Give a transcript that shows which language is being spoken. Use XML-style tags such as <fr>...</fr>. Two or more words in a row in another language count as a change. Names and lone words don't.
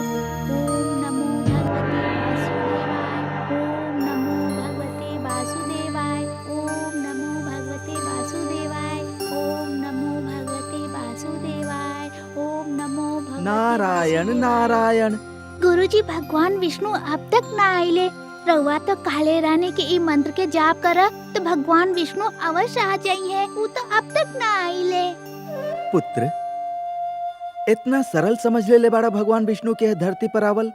<sa>ओम नमो भगवते वासुदेवाय। ओम नमो भगवते वासुदेवाय। ओम नमो भगवते वासुदेवाय। ओम नमो भगवते</sa> <bho>नारायण नारायण। गुरुजी, भगवान विष्णु अब तक ना आइले। रउआ तो काले रानी के ई मंत्र के जाप कर तो भगवान विष्णु अवश्य आ जाइए। वो तो अब तक ना आइले। पुत्र, इतना सरल समझ ले बाड़ा भगवान विष्णु के धरती पर आवल।</bho>